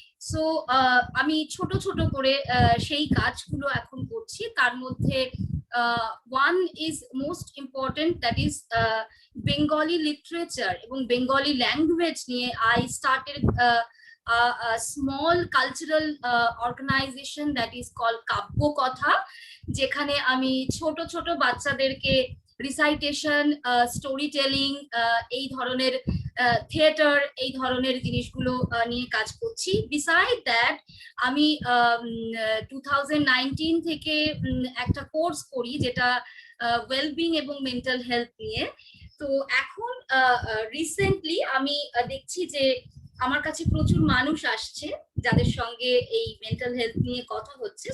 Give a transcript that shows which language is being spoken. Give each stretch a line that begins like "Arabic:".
Bangla: So আমি ছোট ছোট করে সেই কাজগুলো এখন করছি। তার মধ্যে
English: one is most important, that is Bengali literature
Bangla: এবং Bengali language নিয়ে
English: I started a small cultural organization that is called Kabbo Kotha,
Bangla: যেখানে আমি ছোট ছোট বাচ্চাদেরকে রিসাইটেশন, স্টোরি টেলিং, এই ধরনের থিয়েটার, এই ধরনের জিনিসগুলো নিয়ে কাজ করছি। বিসাইড দ্যাট আমি 2019 থেকে একটা কোর্স করি যেটা ওয়েলবিং এবং মেন্টাল হেলথ নিয়ে। তো এখন রিসেন্টলি আমি দেখছি যে আমার কাছে প্রচুর মানুষ আসছে যাদের সঙ্গে এই মেন্টাল হেলথ নিয়ে কথা হচ্ছে।